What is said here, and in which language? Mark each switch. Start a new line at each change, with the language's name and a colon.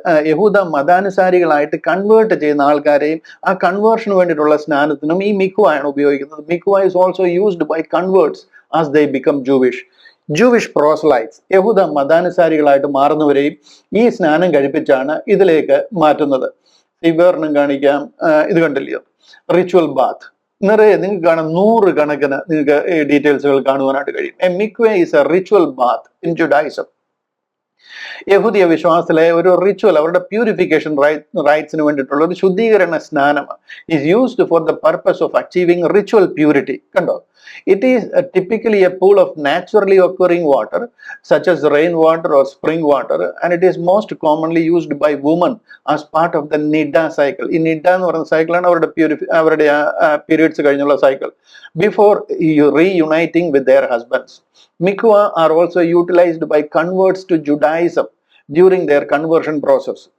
Malayalam: യഹൂദ മതാനുസാരികളായിട്ട് കൺവേർട്ട് ചെയ്യുന്ന ആൾക്കാരെയും ആ കൺവേർഷന് വേണ്ടിയിട്ടുള്ള സ്നാനത്തിനും ഈ മിക്വ ആണ് ഉപയോഗിക്കുന്നത്.
English: Mikvah is also used by converts as they become Jewish.
Malayalam: Jewish പ്രോസലൈറ്റ്സ്, യഹൂദ മതാനുസാരികളായിട്ട് മാറുന്നവരെയും ഈ സ്നാനം കഴിപ്പിച്ചാണ് ഇതിലേക്ക് മാറ്റുന്നത്. ഈ വേറെണ്ണം കാണിക്കാം. ഇത് കണ്ടില്ലയോ, റിച്വൽ ബാത്ത്. നിറയെ നിങ്ങൾക്ക് കാണാം, 100 കണക്കിന് നിങ്ങൾക്ക് ഈ ഡീറ്റെയിൽസുകൾ കാണുവാനായിട്ട് കഴിയും.
English: A mikveh is a ritual bath in Judaism.
Malayalam: യഹൂദിയ വിശ്വാസത്തിലെ ഒരു റിച്വൽ, അവരുടെ പ്യൂരിഫിക്കേഷൻ റൈറ്റ്സിന് വേണ്ടിയിട്ടുള്ള ഒരു ശുദ്ധീകരണ സ്നാനമാണ്.
English: Is used for the purpose of achieving ritual purity. കണ്ടോ, it is typically a pool of naturally occurring water such as rainwater or spring water, and it is most commonly used by women as part of the nidda cycle.
Malayalam: ഈ നിഡ എന്ന് പറയുന്ന സൈക്കിളാണ് അവരുടെ periods കഴിഞ്ഞുള്ള cycle.
English: Before reuniting with their husbands. Mikvah are also utilized by converts to Judaism during their conversion process.